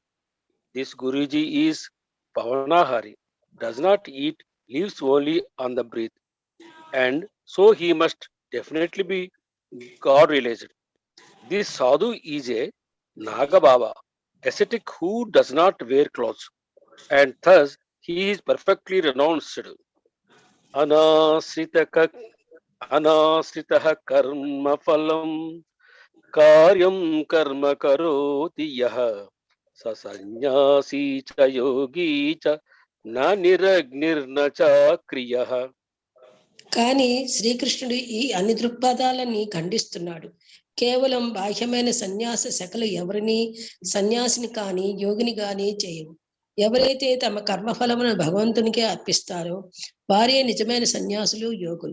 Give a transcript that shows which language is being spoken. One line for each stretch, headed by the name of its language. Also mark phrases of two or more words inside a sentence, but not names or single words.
English: This Guruji is Pavanahari, does not eat, lives only on the breath, and so he must definitely be God realized. This Sadhu is a Nagababa, ascetic who does not wear clothes, and thus he is perfectly renounced.
Sanskrit: अनाश्रितः कर्म फलं कार्यं कर्म करोति यः स संन्यासी च योगी च न निरग्निर्न च क्रियः.
Telugu: కానీ శ్రీకృష్ణుడు ఈ అన్ని దృక్పథాలని ఖండిస్తున్నాడు. కేవలం బాహ్యమైన సన్యాస శకలు ఎవరిని సన్యాసిని కానీ యోగిని కానీ చేయవు. ఎవరైతే తమ కర్మఫలమును భగవంతునికే అర్పిస్తారో వారే నిజమైన సన్యాసులు, యోగులు.